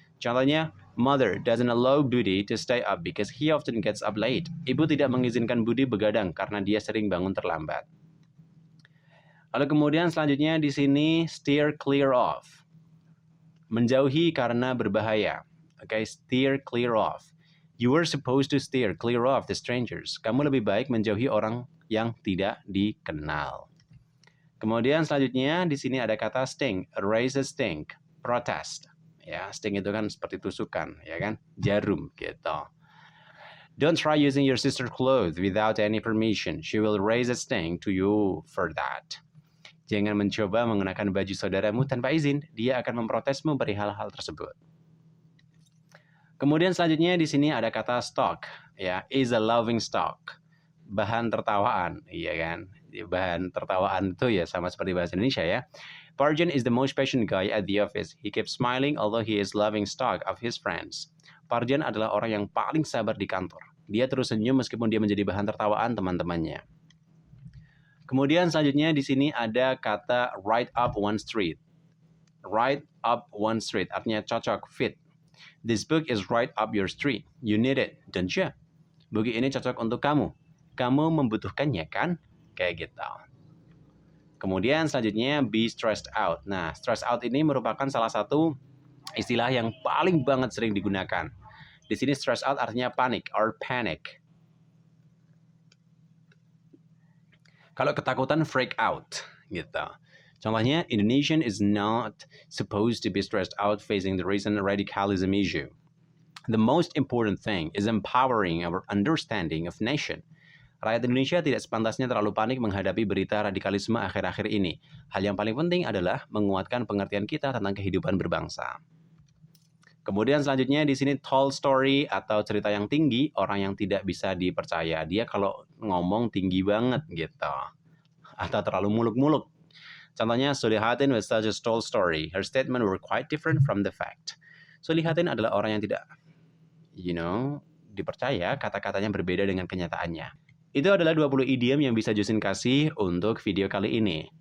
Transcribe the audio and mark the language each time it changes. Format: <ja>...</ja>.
<en>Contohnya, mother doesn't allow Budi to stay up because he often gets up late.</en> <id>Ibu tidak mengizinkan Budi begadang karena dia sering bangun terlambat. Lalu kemudian selanjutnya di sini</id> <en>steer clear of.</en> <id>Menjauhi karena berbahaya.</id> <en>Oke, steer clear of. You were supposed to steer clear of the strangers.</en> <id>Kamu lebih baik menjauhi orang yang tidak dikenal. Kemudian selanjutnya di sini ada kata sting,</id> <en>raise a stink,</en> <id>protest. Ya, sting itu kan seperti tusukan, ya kan? Jarum gitu.</id> <en>Don't try using your sister's clothes without any permission. She will raise a stink to you for that.</en> <id>Jangan mencoba menggunakan baju saudaramu tanpa izin. Dia akan memprotesmu perihal hal tersebut. Kemudian selanjutnya di sini ada kata stock, ya,</id> <en>is a laughing stock.</en> <id>Bahan tertawaan, iya kan? Bahan tertawaan itu ya sama seperti bahasa Indonesia ya.</id> <en>Parjan is the most patient guy at the office. He keeps smiling although he is laughing stock of his friends.</en> <id>Parjan adalah orang yang paling sabar di kantor. Dia terus senyum meskipun dia menjadi bahan tertawaan teman-temannya. Kemudian selanjutnya di sini ada kata</id> <en>right up one street. Right up one street</en> <id>artinya cocok, fit.</id> <en>This book is right up your street. You need it, don't you?</en> <id>Buku ini cocok untuk kamu. Kamu membutuhkannya kan? Kayak gitu. Kemudian selanjutnya be stressed out. Nah, stressed out ini merupakan salah satu istilah yang paling banget sering digunakan. Di sini stressed out artinya panik or panic. Kalau ketakutan,</id> <en>freak out,</en> <id>gitu.</id> <en>Contohnya, Indonesian is not supposed to be stressed out facing the recent radicalism issue. The most important thing is empowering our understanding of nation.</en> <id>Rakyat Indonesia tidak sepantasnya terlalu panik menghadapi berita radikalisme akhir-akhir ini. Hal yang paling penting adalah menguatkan pengertian kita tentang kehidupan berbangsa. Kemudian selanjutnya di sini tall story atau cerita yang tinggi, orang yang tidak bisa dipercaya. Dia kalau ngomong tinggi banget gitu. Atau terlalu muluk-muluk.</id> <en>Contohnya, Sulihatin was such a tall story. Her statement were quite different from the fact.</en> <id>Sulihatin adalah orang yang tidak, dipercaya, kata-katanya berbeda dengan kenyataannya. Itu adalah 20 idiom yang bisa Jusin kasih untuk video kali ini.</id>